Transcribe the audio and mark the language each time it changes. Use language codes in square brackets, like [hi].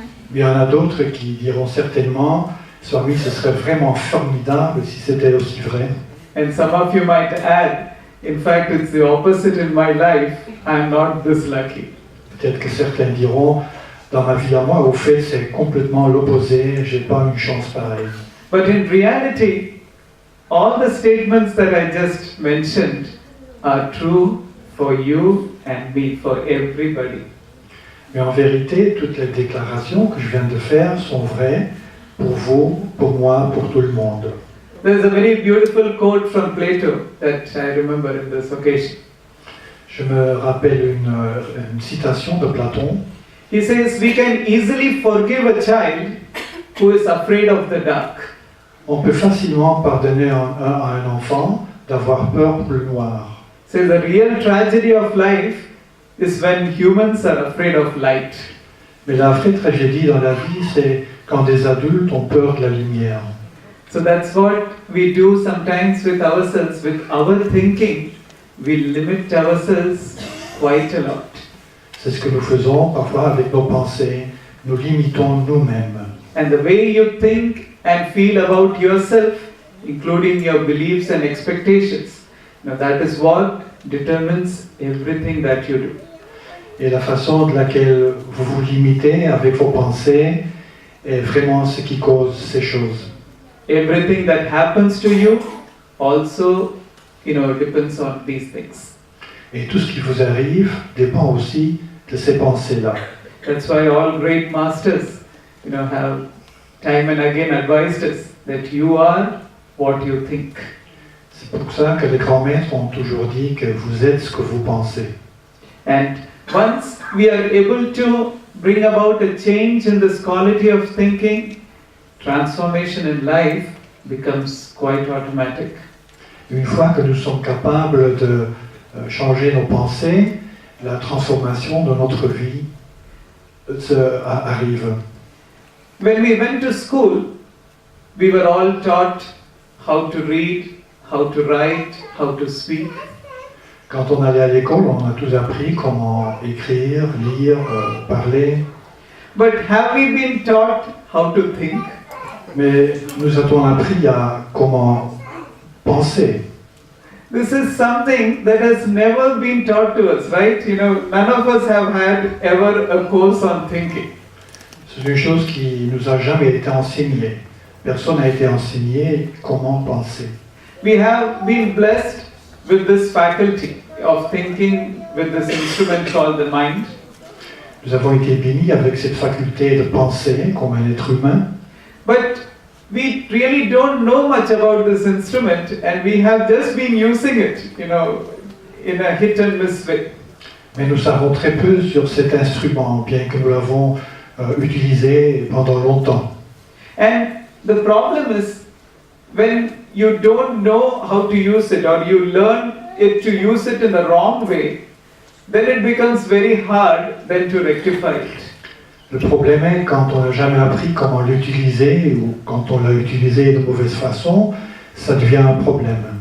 [fr] Mais il y en a d'autres qui diront certainement, Swami, ce serait vraiment formidable si c'était aussi vrai. [en] And some of you might add, in fact, it's the opposite in my life. I'm not this lucky. [fr] Peut-être que certains diront, dans ma vie à moi, au fait, c'est complètement l'opposé. J'ai pas une chance pareille. [en] But in reality, all the statements that I just mentioned are true for you and me, for everybody. [fr] Mais en vérité, toutes les déclarations que je viens de faire sont vraies pour vous, pour moi, pour tout le monde. [en] There's a very beautiful quote from Plato that I remember in this occasion. [fr] Je me rappelle une citation de Platon. [en] He says, we can easily forgive a child who is afraid of the dark. [fr] On peut facilement pardonner à un enfant d'avoir peur pour le noir. [en] So the real tragedy of life is when humans are afraid of light. [fr] Mais la vraie tragédie dans la vie, c'est quand des adultes ont peur de la lumière. [en] So that's what we do sometimes with ourselves, with our thinking. We limit ourselves quite a lot. [fr] C'est ce que nous faisons parfois avec nos pensées. Nous limitons nous-mêmes. [en] And the way you think and feel about yourself, including your beliefs and expectations, now that is what determines everything that you do. [fr] Et la façon de laquelle vous vous limitez avec vos pensées est vraiment ce qui cause ces choses. [en] Everything that happens to you also, depends on these things. [fr] Et tout ce qui vous arrive dépend aussi de ces pensées-là. [en] That's why all great masters, have time and again advised us that you are what you think. [fr] C'est pour ça que les grands maîtres ont toujours dit que vous êtes ce que vous pensez. [en] And once we are able to bring about a change in this quality of thinking, transformation in life becomes quite automatic. [fr] Une fois que nous sommes capables de changer nos pensées, la transformation de notre vie arrive. [en] When we went to school, we were all taught how to read, how to write, how to speak. [fr] Quand on allait à l'école, on a tous appris comment écrire, lire, parler. [en] But have we been taught how to think? [fr] Mais nous a-t-on appris à comment penser? [en] This is something that has never been taught to us, right? None of us have had ever a course on thinking. [fr] C'est une chose qui nous a jamais été enseignée. Personne n'a été enseigné comment penser. [en] We have been blessed with this faculty of thinking with this instrument called the mind. [fr] Nous avons été bénis avec cette faculté de penser comme un être humain. [en] But we really don't know much about this instrument and we have just been using it, in a hit and miss way. [fr] Mais nous savons très peu sur cet instrument, bien que nous l'avons utilisé pendant longtemps. [en] And the problem is when you don't know how to use it or you learn it to use it in the wrong way, then it becomes very hard then to rectify it. [fr] Le problème est quand on n'a jamais appris comment l'utiliser ou quand on l'a utilisé de mauvaise façon, ça devient un problème.